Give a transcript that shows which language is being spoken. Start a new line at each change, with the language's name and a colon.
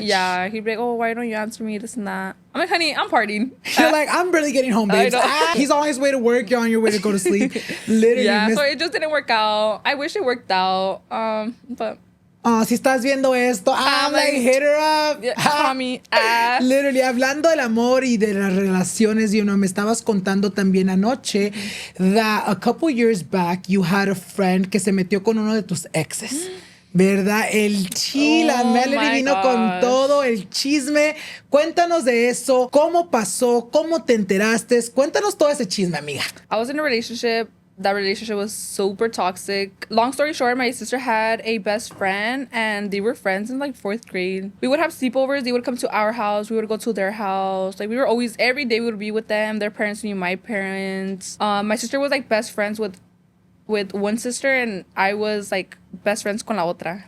English: Yeah, he'd be like, oh, why don't you answer me, this and that. I'm like, honey, I'm partying. You're I'm barely getting home, babes. He's on his way to work, you're on your way to go to sleep. Literally. Yeah, so it just didn't work out. I wish it worked out, but Oh,
Spanish: si estás viendo esto,
English: I'm like, hit her up. Yeah, call me. Literally,
Spanish: hablando del amor y de las relaciones, me estabas contando también anoche
English: that a couple years back you had a friend
Spanish: que se metió con uno de tus exes. ¿Verdad? El la Melody vino con todo el chisme. Cuéntanos de eso. ¿Cómo pasó? ¿Cómo te enteraste? Cuéntanos todo ese chisme, amiga.
English: I was in a relationship. That relationship was super toxic. Long story short, my sister had a best friend and they were friends in like 4th grade. We would have sleepovers. They would come to our house. We would go to their house. Like we were always, every day we would be with them. Their parents knew my parents. My sister was like best friends with one sister and I was like best friends
Spanish: con la otra.